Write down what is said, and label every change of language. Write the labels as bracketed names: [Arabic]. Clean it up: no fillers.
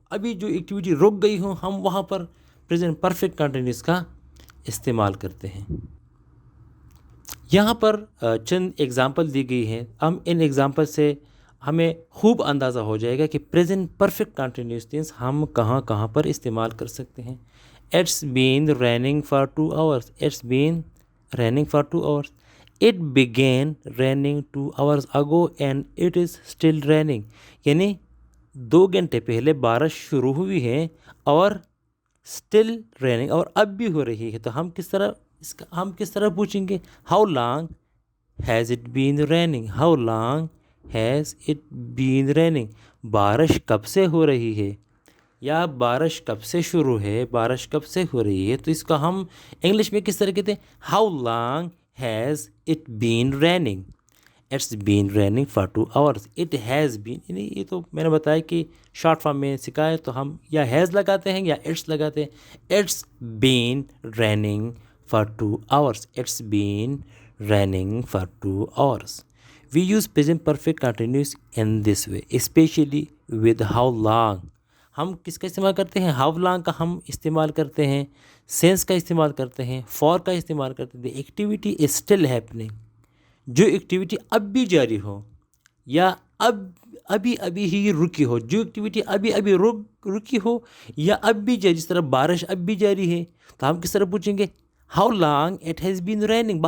[Urdu] ابھی جو ایکٹیویٹی رک گئی ہو ہم وہاں پر پریزنٹ پرفیکٹ کنٹینیوس کا استعمال کرتے ہیں. یہاں پر چند ایگزامپل دی گئی ہیں. ہم ان ایگزامپل سے ہمیں خوب اندازہ ہو جائے گا کہ پریزنٹ پرفیکٹ کنٹینیوس ٹینس ہم کہاں کہاں پر استعمال کر سکتے ہیں. [English] It's been raining for 2 hours. It's been raining for 2 hours. It began raining 2 hours ago and it is still raining. [Urdu] یعنی 2 گھنٹے پہلے بارش شروع ہوئی ہے اور [English] still raining [Urdu] اور اب بھی ہو رہی ہے. تو ہم کس طرح پوچھیں گے [English] how long has it been raining. How long has it been raining. [Urdu] بارش کب سے ہو رہی ہے یا بارش کب سے شروع ہے، بارش کب سے ہو رہی ہے. تو اس کو ہم انگلش میں کس طرح کہتے ہیں [English] how long has it been raining. It's been raining for 2 hours. It has been [Urdu] یعنی یہ تو میں نے بتایا کہ شارٹ فارم میں سکھائے تو ہم یا has لگاتے ہیں یا it's لگاتے ہیں. [English] It's been raining for 2 hours. It's been raining for 2 hours. We use present perfect continuous in this way, especially with how long. [Urdu] ہم کس کا استعمال کرتے ہیں؟ ہاؤ لانگ کا ہم استعمال کرتے ہیں، سینس کا استعمال کرتے ہیں، فار کا استعمال کرتے ہیں. [English] Activity is still happening. [Urdu] جو ایکٹیویٹی اب بھی جاری ہو یا ابھی ہی رکی ہو، جو ایکٹیویٹی ابھی رکی ہو یا اب بھی جاری، جس طرح بارش اب بھی جاری ہے تو ہم کس طرح پوچھیں گے [English] How long it has been raining.